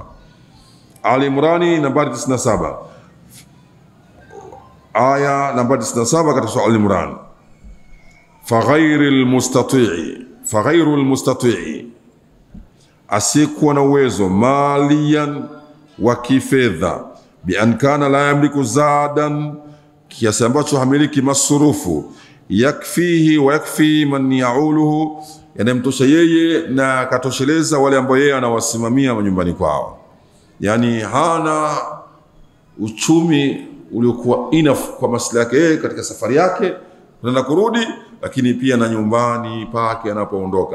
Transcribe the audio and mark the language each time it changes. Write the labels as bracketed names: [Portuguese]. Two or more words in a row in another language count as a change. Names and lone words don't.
[Swahili] Ali Imran nambari 97, aya nambari 97 katika sura Ali Imran. [Arabic] فغير المستطيع, [Swahili] asiyekuwa na uwezo maliyan wa kifedha, [Arabic] بأن كان لا يملك زادا, [Swahili] kiasi ambacho hamiliki masurufu, [Arabic] يكفيه ويكفي من يعوله, [Swahili] yanamtosha yeye na katosheleza wale ambao yeye anawasimamia nyumbani kwao. Yani hana uchumi uliokuwa enough kwa maslahi yake yeye katika safari yake na kurudi, lakini pia na nyumbani pake anapoondoka.